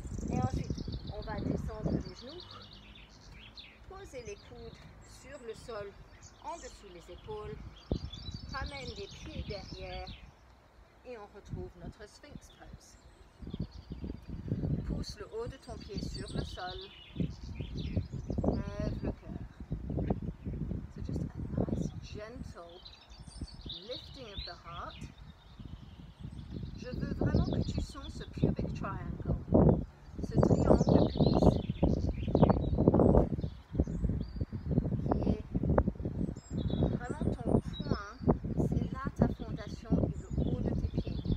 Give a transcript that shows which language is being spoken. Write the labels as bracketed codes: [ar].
[fr] Et ensuite, on va descendre les genoux. Posez les coudes sur le sol, en dessous les épaules. Ramène les pieds derrière et on retrouve notre Sphinx pose. Pousse le haut de ton pied sur le sol. Lève le cœur. [en] So just a nice gentle lifting of the heart. [fr] Je veux vraiment que tu sens ce [en] pubic triangle, [fr] ce triangle pubis qui est vraiment ton point, c'est là ta fondation et le haut de tes pieds.